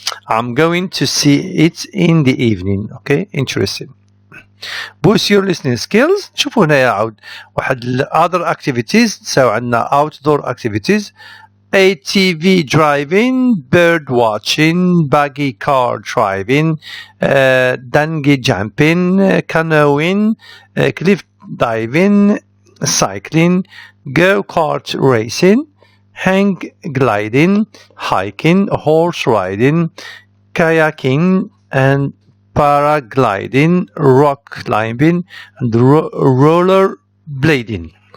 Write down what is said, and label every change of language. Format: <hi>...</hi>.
<en>I'm going to see it in the evening. Okay, interesting. Boost your listening skills.</en> <ar>شوفوا هنا يعود واحد</ar> <en>other activities.</en> <ar>نساو عندنا</ar> <en>outdoor activities. ATV driving, bird watching, buggy car driving, dungey jumping, canoeing, cliff diving, cycling, go-kart racing, hang gliding, hiking, horse riding, kayaking, and paragliding, rock climbing, and roller blading.</en>